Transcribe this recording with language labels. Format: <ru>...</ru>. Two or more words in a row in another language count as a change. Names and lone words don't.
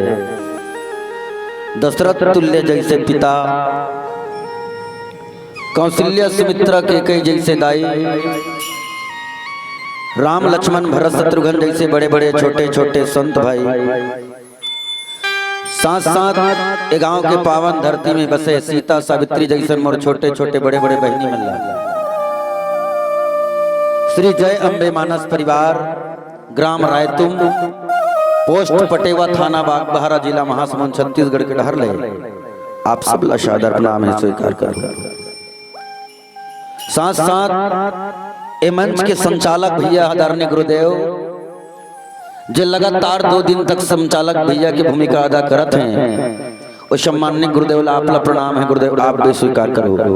<hne>दशरथ तुल्य जैसे पिता कौशल्या सुमित्रा के कई जैसे दाई राम लक्ष्मण भरत शत्रुघ्न जैसे बड़े बड़े छोटे छोटे संत भाई साथ साथ गांव के पावन धरती में बसे सीता सावित्री जैसे मोर छोटे छोटे बड़े बड़े बहनी मल्ला श्री जय अम्बे मानस परिवार ग्राम रायतुम पोस्ट पटेवा थाना बागबहारा जिला महासमुंद छत्तीसगढ़ के डहर ले आप सब लशादर नाम है स्वीकार कर साथ साथ ए मंच के संचालक भैया आदरणीय गुरुदेव जो लगातार 2 दिन तक संचालक भैया की भूमिका अदा करते हैं और सम्माननीय गुरुदेव आपला प्रणाम है गुरुदेव आप भी स्वीकार करो</hne>